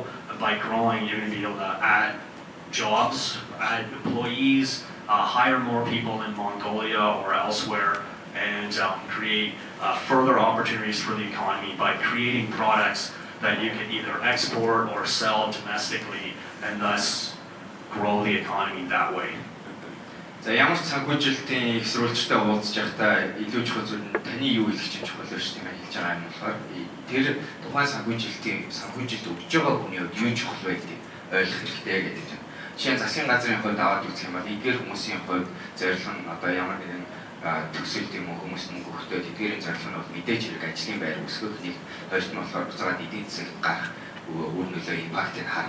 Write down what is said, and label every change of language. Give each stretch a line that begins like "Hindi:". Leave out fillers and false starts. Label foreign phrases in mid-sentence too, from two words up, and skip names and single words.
English: By growing, you're going to be able to add jobs, add employees, hire more people in Mongolia or elsewhere, and create further opportunities for the economy by creating products that you can either export or sell domestically and thus grow the economy that way.
Mongolian: За ямар ч санхүүжилтийн их сурвалжтай уулзж байхдаа илүү чухал зүйл нь таны юу хэлэх чинь чухал шүү дээ хэлж байгаа юм болохоор тэр тухайн санхүүжилт өгж байгаа хүний хувьд юу чухал вэ гэдгийг ойлгох хэрэгтэй гэдэг чинь. Жишээ нь засгийн газрын хувьд аваад үзэх юм бол эдгээр хүмүүсийн хувьд зорилго нь одоо ямар нэгэн төгсөлт юм уу хүмүүс мөнгө өгөхтэй тэдгээрийн зорилго нь бол мэдээж хэрэг ажлын байр үүсгэх нэг хоёрт нь болохоор буцаад эдийн засаг гарах үр нөлөө импактыг харна.